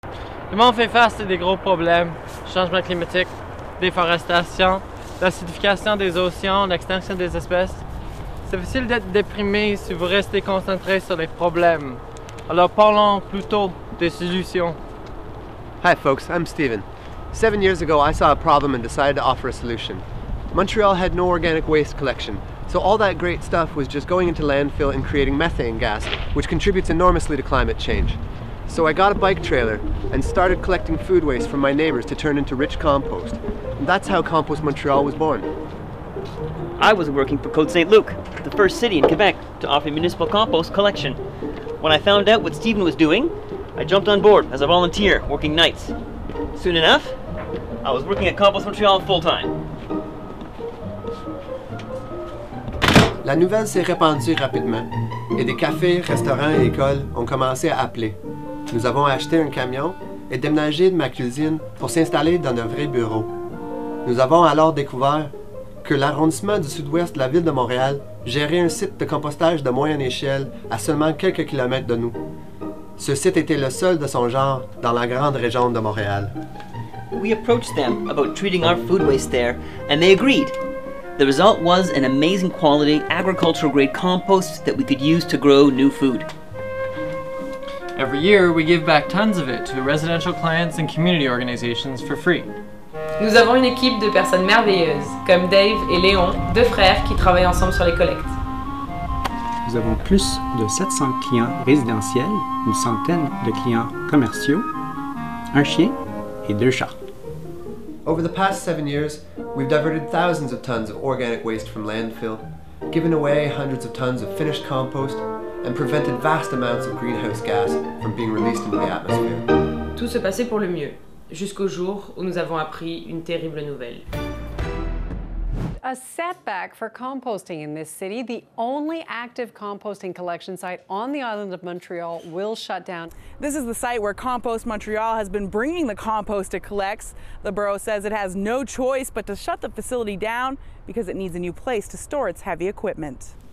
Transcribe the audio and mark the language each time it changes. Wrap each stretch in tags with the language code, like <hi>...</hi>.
<fr>Le monde fait face à des gros problèmes, changement climatique, déforestation, l'acidification des océans, l'extinction des espèces. C'est facile d'être déprimé si vous restez concentré sur les problèmes. Alors parlons plutôt des solutions.</fr> <en>Hi folks, I'm Steven. 7 years ago I saw a problem and decided to offer a solution. Montreal had no organic waste collection, so all that great stuff was just going into landfill and creating methane gas, which contributes enormously to climate change. So I got a bike trailer and started collecting food waste from my neighbors to turn into rich compost. And that's how Compost Montreal was born. I was working for Côte Saint-Luc, the first city in Quebec to offer municipal compost collection. When I found out what Stephen was doing, I jumped on board as a volunteer, working nights. Soon enough, I was working at Compost Montreal full-time.</en> <fr>La nouvelle s'est répandue rapidement et des cafés, restaurants et écoles ont commencé à appeler. Nous avons acheté un camion et déménagé de ma cuisine pour s'installer dans un vrai bureau. Nous avons alors découvert que l'arrondissement du sud-ouest de la ville de Montréal gérait un site de compostage de moyenne échelle à seulement quelques kilomètres de nous. Ce site était le seul de son genre dans la grande région de Montréal.</fr> <en>We approached them about treating our food waste there, and they agreed. The result was an amazing quality, agricultural-grade compost that we could use to grow new food. Every year, we give back tons of it to residential clients and community organizations for free.</en> <fr>Nous avons une équipe de personnes merveilleuses, comme Dave et Léon, deux frères qui travaillent ensemble sur les collectes. Nous avons plus de 700 clients résidentiels, une centaine de clients commerciaux, un chien et 2 chats.</fr> <en>Over the past 7 years, we've diverted thousands of tons of organic waste from landfill, given away hundreds of tons of finished compost, and prevented vast amounts of greenhouse gas from being released into the atmosphere.</en> <fr>Tout se passait pour le mieux, jusqu'au jour où nous avons appris une terrible nouvelle.</fr> <en>A setback for composting in this city. The only active composting collection site on the island of Montreal will shut down. This is the site where Compost Montreal has been bringing the compost it collects. The borough says it has no choice but to shut the facility down because it needs a new place to store its heavy equipment.</en>